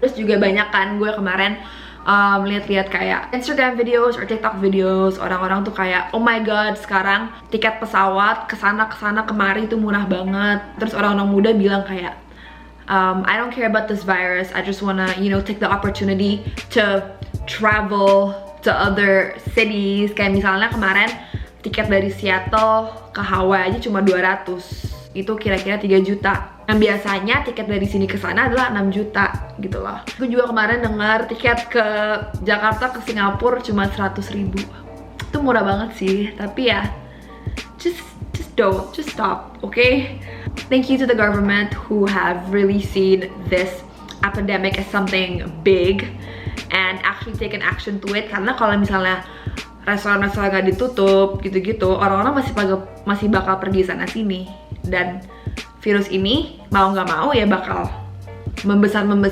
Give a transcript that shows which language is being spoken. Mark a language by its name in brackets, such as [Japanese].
[Indonesian] Terus juga banyak kan gue kemarin lihat-lihat kayak Instagram videos or TikTok videos, orang-orang tuh kayak, [English] oh my god, [Indonesian] sekarang tiket pesawat kesana kemari tuh murah banget. Terus orang-orang muda bilang kayak, [English] I don't care about this virus, I just wanna, you know, take the opportunity to travel to other cities. [Indonesian] Kayak misalnya kemarin tiket dari Seattle ke Hawaii aja cuma 200. Itu kira-kira 3 juta. Yang biasanya tiket dari sini ke sana adalah 6 juta gitu loh. Gue juga kemarin dengar tiket ke Jakarta ke Singapura cuma 100.000. Itu murah banget sih, tapi ya [English] just stop, okay? Thank you to the government who have really seen this epidemic as something big and actually taken action to it. [Indonesian] Karena kalau misalnya restoran-restoran gak ditutup gitu-gitu, orang-orang masih bakal pergi sana sini, dan virus ini mau nggak mau ya bakal membesar.